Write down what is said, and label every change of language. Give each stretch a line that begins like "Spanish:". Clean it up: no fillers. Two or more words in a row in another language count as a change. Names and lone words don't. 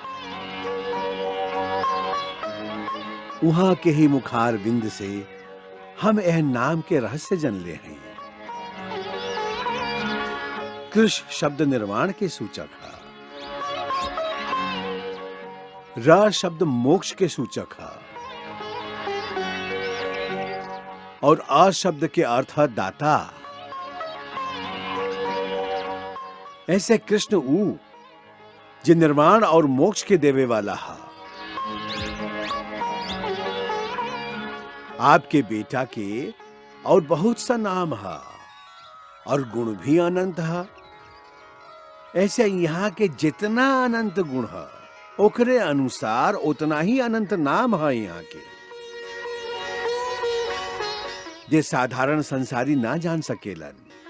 Bhojpuri: वहां के ही मुखार बिंद से हम यह नाम के रहस्य जन ले हैं। कृष्ण शब्द निर्वाण के सूचक है, र शब्द मोक्ष के सूचक है और आ शब्द के अर्थ है दाता। ऐसे कृष्ण ऊ जो निर्वाण और मोक्ष के देवे वाला है। आपके बेटा के और बहुत सा नाम है और गुण भी अनंत है। ऐसे यहाँ के जितना अनंत गुण है ओकरे अनुसार उतना ही अनंत नाम है यहाँ के, जे साधारण संसारी ना जान सकेलन।